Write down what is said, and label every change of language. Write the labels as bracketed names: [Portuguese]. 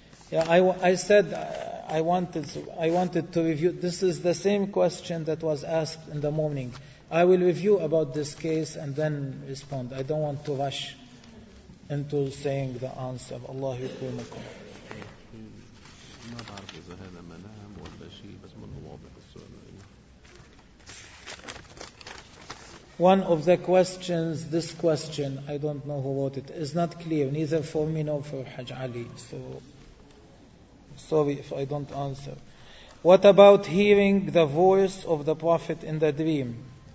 [English] Yeah, I wanted to review. This is the same question that was asked in the morning. I will review about this case and then respond. I don't want to rush into saying the answer. [Arabic] Allah yukrimukum. ما بعرف إذا هذا منام ولا شيء، بس منه واضح السؤال. [English] One of the questions, this question, I don't know who wrote it, is not clear, neither for me nor for Haj Ali. So, sorry if I don't answer. What about hearing the voice of the Prophet in the dream?